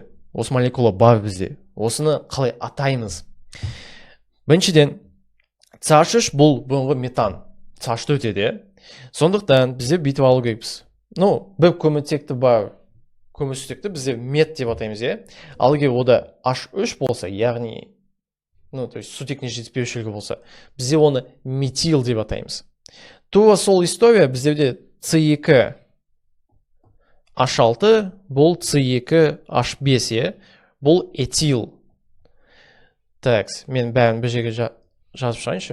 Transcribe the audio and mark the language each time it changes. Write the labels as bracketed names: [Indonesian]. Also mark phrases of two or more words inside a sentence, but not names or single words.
[Kazakh] Осы молекула бар бізде. Осыны қалай атаймыз? Біріншіден, CH3 бұл бұрынғы метан. CH4 еді. Сондықтан бізде бүйтіп алу керекпіз. Ну, бір көміртекті бар, көмірсутекті бізде мет деп атаймыз, е? Ал егер ода H3 болса, яғни, [Russian] ну, то есть [Kazakh] сутектің жетіспеушілігі болса, бізде оны метил деп атаймыз. Тура сол история біздерде C2 H6 бұл C2 H5, е? Бұл этил. Так, мен бәрін бір жерге жазып шығайыншы.